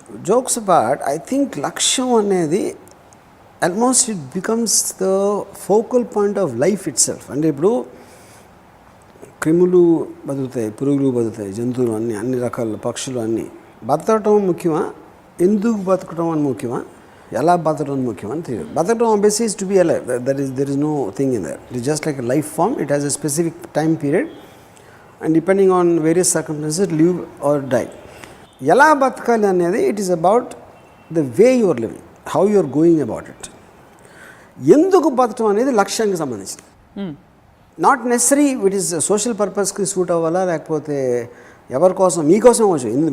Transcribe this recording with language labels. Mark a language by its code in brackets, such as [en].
[en] jokes apart, I think [te] లక్ష్యం అనేది [en] Almost it becomes the focal point of life itself. [te] అంటే ఇప్పుడు క్రిములు బతుకుతాయి, పురుగులు బతుకుతాయి, జంతువులు అన్ని రకాల పక్షులు అన్నీ. బతకటం ముఖ్యమా, ఎందుకు బతకటం అని ముఖ్యమా, ఎలా బతకడం ముఖ్యం అని తెలియదు. [en] బతకడం obviously is to be alive. There is no thing in there. It is just like a life form. It has a specific time period and depending on various circumstances live or die. [te] ఎలా బతకాలి అనేది [en] it is about the way you are living, how you are going about it. [te] ఎందుకు బతకడం అనేది లక్ష్యానికి సంబంధించింది. [en] not necessary it is [te] social పర్పస్కి suit అవ్వాలా, లేకపోతే ఎవరి కోసం, మీకోసం అవ్వచ్చు.